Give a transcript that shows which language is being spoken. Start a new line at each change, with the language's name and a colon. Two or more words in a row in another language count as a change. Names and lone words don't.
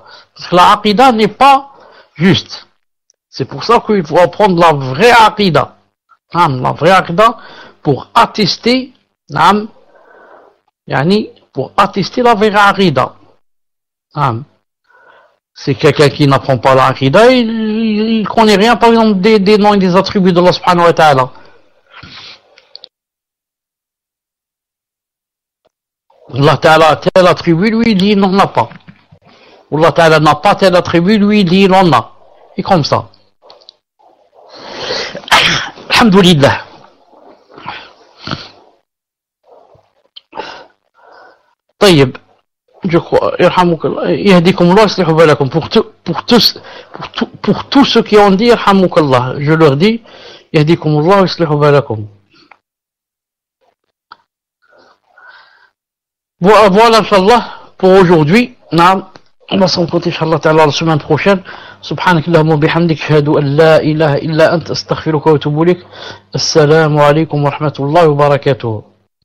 French: Parce que la Aqidah n'est pas juste. C'est pour ça qu'il faut apprendre la vraie Aqidah. La vraie Aqidah pour attester, pour attester la vraie Aqidah. C'est quelqu'un qui n'apprend pas la Aqidah, il connaît rien, par exemple, des noms et des attributs de Allah
Arabic: سبحانه وتعالى.
French: Allah ta'ala a tel attribut, lui, il dit, il n'en a pas. Allah ta'ala n'a pas tel attribut, lui, il dit, il en a. Et comme ça. Alhamdulillah. طيب, je crois, pour tous ceux qui ont dit yarhamukallah, je leur dis
Arabic: يهديكم الله ويصلح بالكم.
French: Voilà, Inch'Allah, pour aujourd'hui. On va s'en compter,
Arabic: إن شاء الله تعالى,
French: la semaine prochaine.
Arabic: سبحانك اللهم بحمدك أشهد أن لا إله إلا أنت أستغفرك وأتوب إليك. السلام عليكم ورحمة الله وبركاته.